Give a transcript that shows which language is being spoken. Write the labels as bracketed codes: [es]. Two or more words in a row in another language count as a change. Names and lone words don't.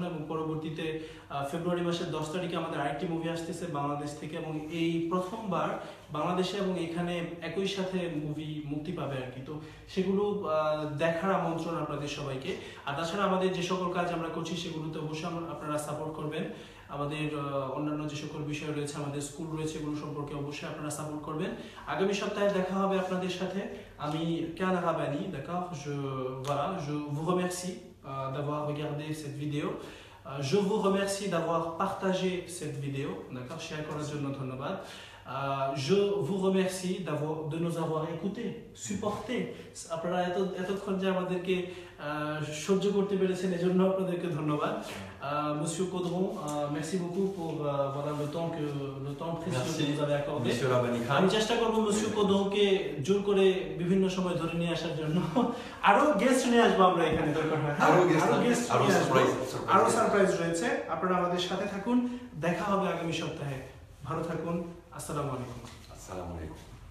[bn] এবং পরবর্তীতে ফেব্রুয়ারি মাসের 10 তারিখে আমাদের আরেকটি মুভি আসতেছে বাংলাদেশ থেকে এবং এই প্রথমবার বাংলাদেশে এবং এখানে একই সাথে মুভি মুক্তি পাবে আর কি তো সেগুলো দেখার আমন্ত্রণ আপনাদের সবাইকে আর তাছাড়া আমাদের যে সকল কাজ আমরা করছি সেগুলোতে অবশ্যই আপনারা সাপোর্ট করবেন আমাদের অন্যান্য যে সকল বিষয় রয়েছে আমাদের স্কুল রয়েছে এগুলো সম্পর্কে অবশ্যই আপনারা সাপোর্ট করবেন আগামী সপ্তাহে দেখা হবে আপনাদের সাথে আমি Kian Arabani [fr] d'accord je vous remercie d'avoir regardé cette vidéo je vous remercie d'avoir partagé cette vidéo d'accord [bn] শেয়ার করার জন্য ধন্যবাদ [fr] je vous remercie de nous avoir écoutés supportés [bn] আপনারা এতক্ষণ যে আমাদেরকে সহ্য করতে পেরেছেন এজন্য আপনাদেরকে ধন্যবাদ [fr] monsieur Caudron merci beaucoup pour voilà le temps précieux que vous avez accordé [bn] আমি চেষ্টা করব monsieur Caudron কে জোর করে বিভিন্ন সময় ধরে নিয়ে আসার জন্য আরো গেস্ট নিয়ে আসবো আমরা এখানে দরকার হয় আরো সারপ্রাইজ রয়েছে আপনারা আমাদের সাথে থাকুন দেখা হবে আগামী সপ্তাহে ভালো থাকুন [ar] السلام عليكم